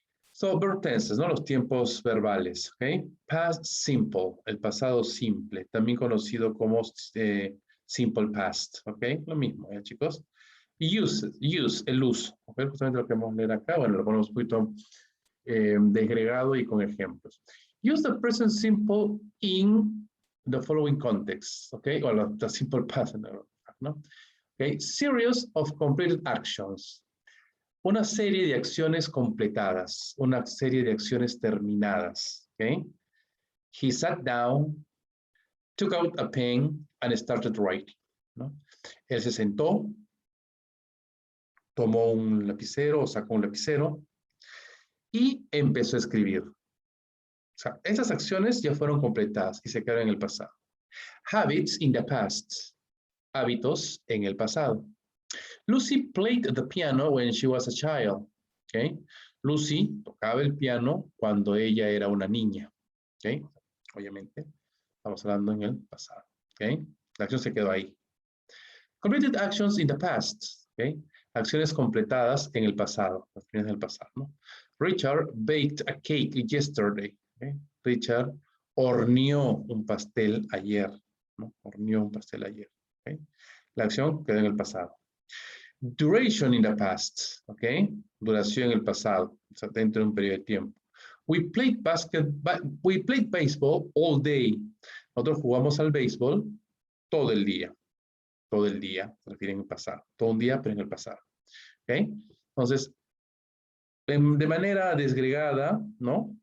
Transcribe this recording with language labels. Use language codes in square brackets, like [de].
[en] So, verb tenses, [es] ¿no? Los tiempos verbales. ¿Ok? Past simple, el pasado simple, también conocido como simple past. ¿Ok? Lo mismo, ¿ya, chicos? Use, el uso. ¿Okay? Justamente lo que vamos a leer acá. Bueno, lo ponemos un poquito desgregado y con ejemplos. [en] Use the present simple in the following context. Okay? O the simple past, ¿no? Okay? Series of completed actions. [es] Una serie de acciones completadas. Una serie de acciones terminadas. Okay? [en] He sat down, took out a pen, and started writing. ¿No? [es] Él se sentó, tomó un lapicero o sacó un lapicero y empezó a escribir. O sea, esas acciones ya fueron completadas y se quedaron en el pasado. [en] Habits in the past. [es] Hábitos en el pasado. [en] Lucy played the piano when she was a child. Okay? [es] Lucy tocaba el piano cuando ella era una niña. Okay? Obviamente, estamos hablando en el pasado. Okay? La acción se quedó ahí. [en] Completed actions in the past. Okay? [es] Acciones completadas en el pasado. Acciones del pasado, ¿no? [en] Richard baked a cake yesterday. [es] Okay? Richard horneó un pastel ayer. ¿No? Horneó un pastel ayer. Okay? La acción quedó en el pasado. [en] Duration in the past. [es] Okay? Duración en el pasado. O sea, dentro de un periodo de tiempo. [en] We played baseball all day. [es] Nosotros jugamos al béisbol todo el día. Todo el día, se refiere en el pasado. Todo un día, pero en el pasado. ¿Ok? Entonces, de manera desgregada, ¿no?